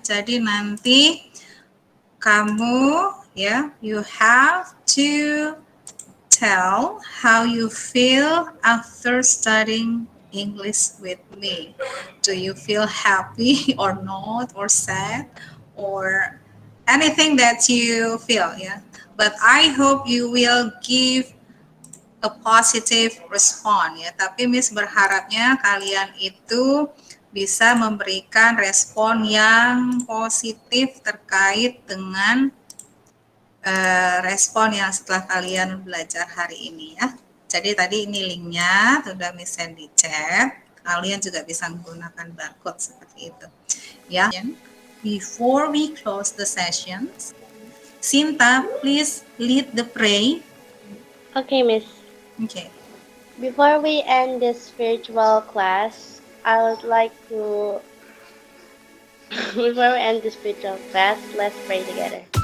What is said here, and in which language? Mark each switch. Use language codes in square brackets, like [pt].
[id] Jadi nanti kamu ya, [en] you have to tell how you feel after studying English with me. Do you feel happy or not, or sad, or anything that you feel ya. But I hope you will give a positive response [id] ya, tapi Miss berharapnya kalian itu bisa memberikan respon yang positif terkait dengan respon yang setelah kalian belajar hari ini ya. Jadi tadi ini linknya sudah Miss send di chat, kalian juga bisa menggunakan barcode seperti itu ya. [en] Before we close the sessions, Sinta, please lead the pray. Okay, Miss. Okay. Before we end this virtual class, I would like to, before we end this virtual class, let's pray together.